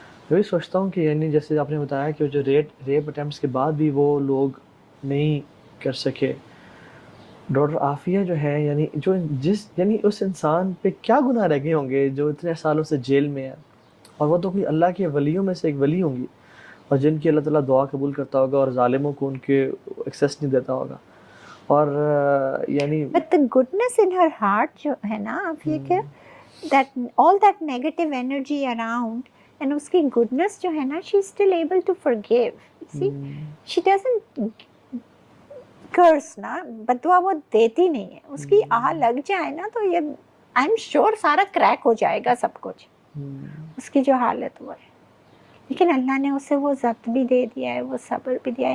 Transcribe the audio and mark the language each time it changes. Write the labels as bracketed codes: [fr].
[ur] میں بھی سوچتا ہوں کہ یعنی جیسے آپ نے بتایا کہ جو ریپ اٹیمپٹس کے بعد بھی وہ لوگ نہیں کر سکے, ڈاکٹر عافیہ جو ہے یعنی جو یعنی اس انسان پہ کیا گناہ رہ گئے ہوں گے جو اتنے سالوں سے جیل میں ہے, اور وہ تو کوئی اللہ کے ولیوں میں سے ایک ولی ہوں گی, اور جن کی اللہ تعالیٰ دعا قبول کرتا ہوگا اور ظالموں کو ان کے ایکسیس نہیں دیتا ہوگا. اور یعنی [en] But the goodness in her heart [ur] جو ہے نا آپ یہ کہ [en] that all that negative energy around and [ur] اس کی [en] goodness [ur] جو ہے نا, [en] she is still able to forgive. You see, she doesn't curse [ur] نا, بدعا وہ دیتی نہیں ہے. اس کی آہ لگ جائے نا تو یہ [en] I'm sure [ur] سارا کریک ہو جائے گا سب کچھ, اس کی جو حالت وہ ہے. لیکن اللہ نے اسے وہ ضبط بھی دے دیا ہے, وہ صبر بھی دیا ہے.